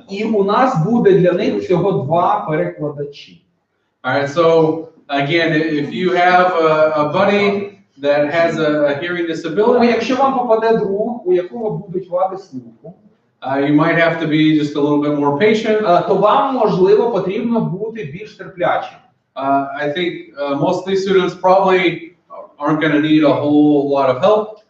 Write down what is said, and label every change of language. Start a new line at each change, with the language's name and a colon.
Ukrainian: І у нас буде для них всього 2 перекладачі.
English: All right, so again, if you have a buddy that has a hearing disability,
Ukrainian: якщо вам попаде друг, у якого будуть вади слуху,
English: you might have to be just a little bit more patient.
Ukrainian: То вам, можливо, потрібно бути більш терплячим.
English: I think most of these students probably aren't going to need a whole lot of help.